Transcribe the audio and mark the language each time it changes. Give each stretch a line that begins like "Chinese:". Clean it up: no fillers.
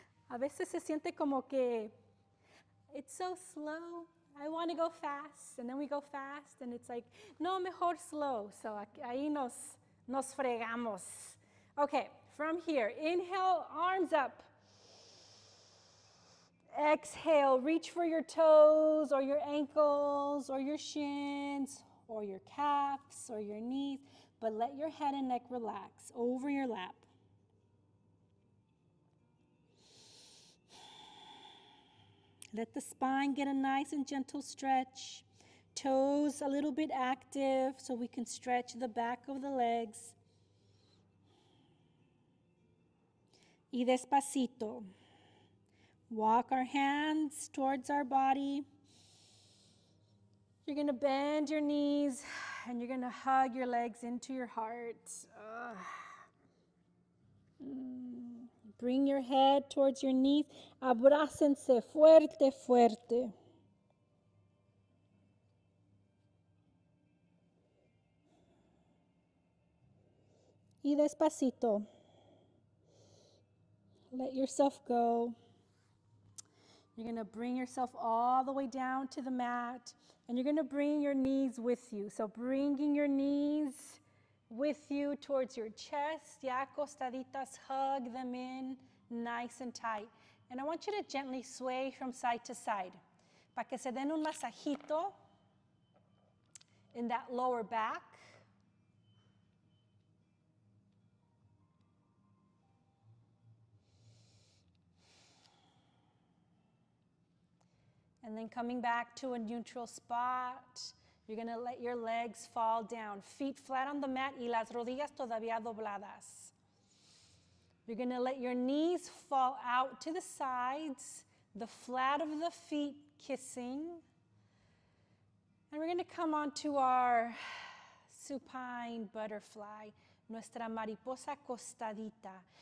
Spanish: A veces se siente como que
English: it's so slow. I want to go fast, and then we go fast, and it's like, no,
Spanish: mejor
English: slow.
Spanish: So ahí nos fregamos.
English: Okay, from here, inhale, arms up. Exhale, reach for your toes or your ankles or your shins or your calves or your knees, but let your head and neck relax over your lap. Let the spine get a nice and gentle stretch. Toes a little bit active so we can stretch the back of the legs.
Spanish: Y despacito.
English: Walk our hands towards our body. You're going to bend your knees and you're going to hug your legs into your heart. Bring your head towards your knees.
Spanish: Abrácense fuerte, fuerte. Y despacito.
English: Let yourself go. You're going to bring yourself all the way down to the mat, and you're going to bring your knees with you. So bringing your knees with you towards your chest,
Spanish: ya acostaditas,
English: hug them in nice and tight. And I want you to gently sway from side to side,
Spanish: para que se den un masajito
English: in that lower back. And then coming back to a neutral spot, you're going to let your legs fall down. Feet flat on the mat
Spanish: y las rodillas todavía dobladas.
English: You're going to let your knees fall out to the sides, the flat of the feet kissing. And we're going to come onto our supine butterfly,
Spanish: nuestra mariposa acostadita.